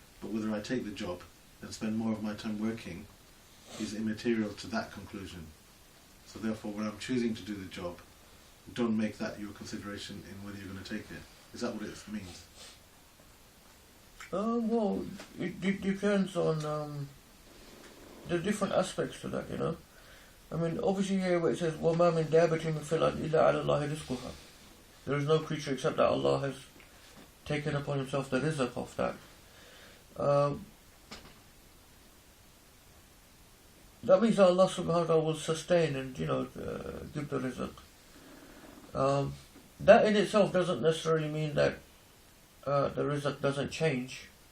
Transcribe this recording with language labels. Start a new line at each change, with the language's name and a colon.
English: But whether I take the job and spend more of my time working is immaterial to that conclusion. So therefore, when I'm choosing to do the job, don't make that your consideration in whether you're going to take it. Is that what it means? Well, it depends on the different aspects to that, you know. I mean, obviously here where it says,
Arabic: وَمَا مِن دَابَةٍ مِّن فِي الْأَرْضِ إِلَّا عَلَى اللَّهِ رِزْقُهَا.
English: There is no creature except that Allah has taken upon himself the rizq of that. That means that Allah subhanahu wa ta'ala will sustain and, give the rizq. That in itself doesn't necessarily mean that the rizq doesn't change.